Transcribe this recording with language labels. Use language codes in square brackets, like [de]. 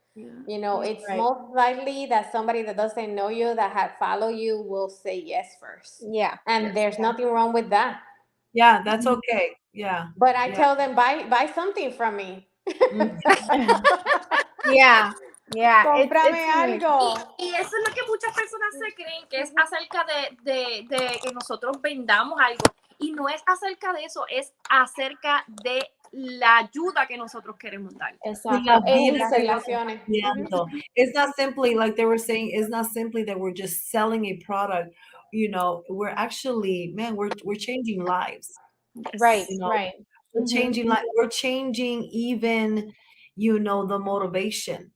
[en] It's most likely that somebody that doesn't know you, that had followed you, will say yes first. Yeah. And there's nothing wrong with that. Yeah, that's okay. Yeah. But I tell them, buy something from me. Yeah. [es] Cómprame algo. Y eso es lo que muchas personas se creen, que es acerca de que nosotros vendamos algo. Y no es acerca de eso, es acerca de la ayuda que nosotros queremos dar. Exacto. Relaciones. [en] It's not simply like they were saying, it's not simply that we're just selling a product, you know, we're actually, man, we're changing lives. Right, You know, right. we're changing like we're changing even, you know, the motivation.